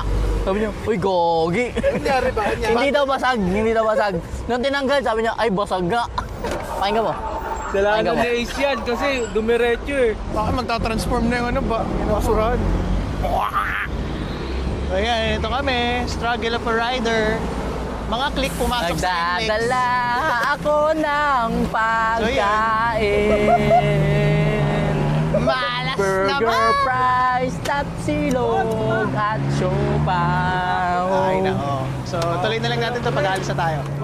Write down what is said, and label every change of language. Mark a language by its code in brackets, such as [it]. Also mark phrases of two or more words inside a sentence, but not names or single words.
[tl] Sabi niya, uy, gogi. Nangyari ba? Hindi daw basag, hindi daw basag. Nung tinanggal, sabi niya, ay, basag nga. Pakinggan mo. Kailangan Ay, ni Ace yan kasi dumiretso eh. Baka magta-transform na yung ano ba? Yung basurahan. Ayan, ito kami. [en] Struggle of a rider. [tl] Mga click pumasok sa index. Nagdadala ako ng pagkain. Malas Burger naman! fries, tapsilog at siopaw. Ay, nako. So, tuloy na lang natin ito pag aalis na tayo.